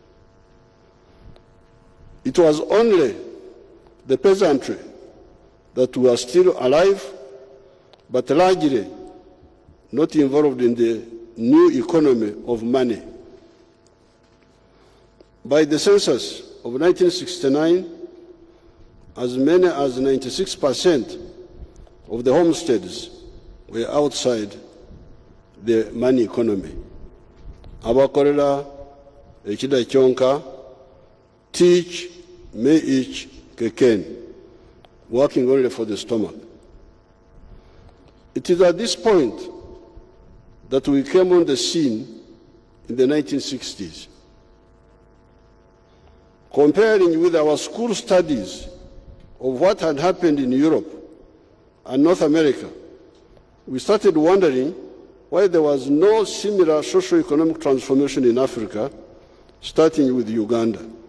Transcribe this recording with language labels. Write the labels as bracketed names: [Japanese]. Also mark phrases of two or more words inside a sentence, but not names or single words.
[English] It was only the peasantry that were still alive, but largely not involved in the new economy of money. By the census of 1969, as many as 96% of the homesteads were outside the money economy. [Nyankole] Abakorera ekida kyonka, [English] teach, may each keken, working only for the stomach. It is at this point that we came on the scene in the 1960s. Comparing with our school studies of what had happened in Europe and North America, we started wondering why there was no similar socio-economic transformation in Africa, starting with Uganda.